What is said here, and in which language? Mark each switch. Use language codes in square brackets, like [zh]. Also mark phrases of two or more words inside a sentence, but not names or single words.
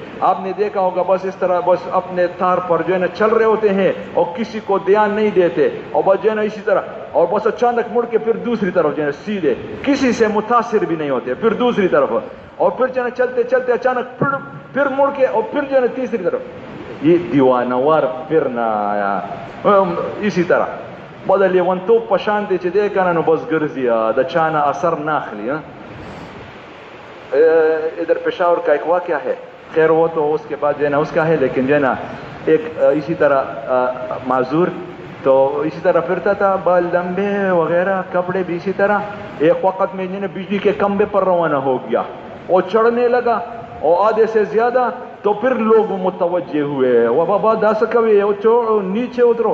[ur] آپ نے دیکھا ہوگا بس اس طرح بس اپنے تار پر جو ہے نا چل رہے ہوتے ہیں اور کسی کو دھیان نہیں دیتے اور بس جو ہے نا اسی طرح اور بس اچانک مڑ کے پھر دوسری طرف جو ہے نا سیدھے کسی سے متاثر بھی نہیں ہوتے, پھر دوسری طرف اور پھر جو ہے نا چلتے چلتے اچانک پھر مڑ کے اور پھر جو ہے نا تیسری طرف. یہ دیوانہ وار پھرنا اسی طرح [ps] بدل ون تو پشانتی چې دی کنه نو بس ګرځي د چانه اثر ناخلی. [ur] ادھر پشاور کا ایک واقعہ ہے, خیر وہ تو اس کے بعد جو ہے نا اس کا ہے, لیکن جو ہے نا ایک اسی طرح معذور تو اسی طرح پھرتا تھا, بال لمبے وغیرہ, کپڑے بھی اسی طرح. ایک وقت میں جو ہے بجلی کے کھمبے پر روانہ ہو گیا اور چڑھنے لگا اور آدھے سے زیادہ, تو پھر لوگ متوجہ ہوئے وہ بابا دس کبھی نیچے اترو.